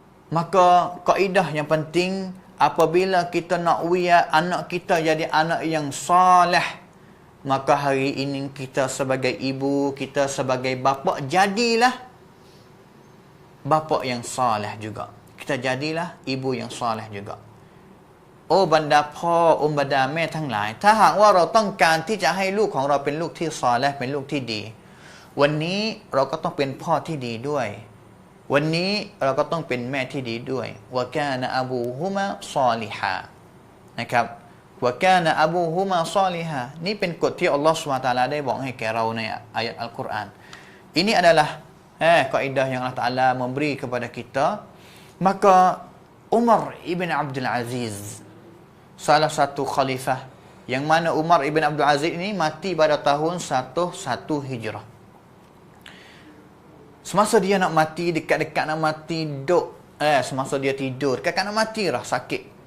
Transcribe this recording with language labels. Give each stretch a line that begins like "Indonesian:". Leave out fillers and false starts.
Malay: Maka kaedah yang penting, apabila kita nak anak kita jadi anak yang salih, maka hari ini kita sebagai ibu, kita sebagai bapa, jadilah bapa yang salih juga. Kita jadilah ibu yang salih juga.
Thai: โอ้บรรดาพ่อโอ้บรรดาแม่ทั้งหลายถ้าหากว่าเราต้องการที่จะให้ลูกของเราเป็นลูกที่ซอลิห์เป็นลูกที่ดีวันนี้เราก็ต้องเป็นพ่อที่ดีด้วยวันนี้เราก็ต้องเป็นแม่ที่ดีด้วยวะกานะอบูฮุมะซอลิฮะนะครับวะกานะอบูฮุมะซอลิฮะนี่เป็นกฎที่อัลลอฮฺซุบฮานะฮูวะตะอาลาได้บอกให้แก่เราในayat Al-Quran.
Malay: Ini adalah kaedah yang Allah Ta'ala memberi kepada kita. Maka Umar ibn Abdul Aziz, salah satu khalifah, yang mana Umar ibn Abdul Aziz ini mati pada tahun 11 Hijrah. Semasa dia nak mati, dekat-dekat nak mati, semasa dia tidur, dekat nak mati lah, sakit.